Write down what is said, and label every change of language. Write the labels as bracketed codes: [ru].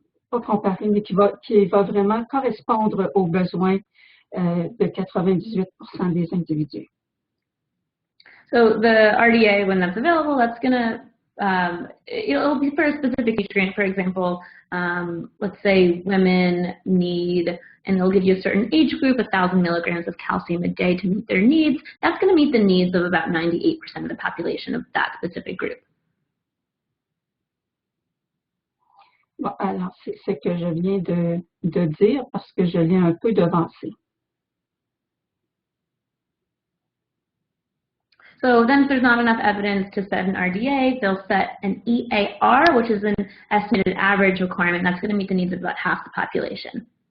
[fr] pas comparer, mais qui va vraiment correspondre aux besoins de 98% des individus. [en] So the RDA, when that's available, that's going to, it'll be for a specific nutrient. For example, let's say women need, and it'll give you a certain age group, 1,000 milligrams of calcium a day to meet their needs. That's going to meet the needs of about 98% of the population of that specific group. [fr] Bon, alors, c'est ce que je viens de dire parce que je l'ai un peu devancé. [en] So then if there's not enough evidence to set an RDA, they'll set an EAR, which is an estimated average requirement. That's going to meet the needs of about half the population.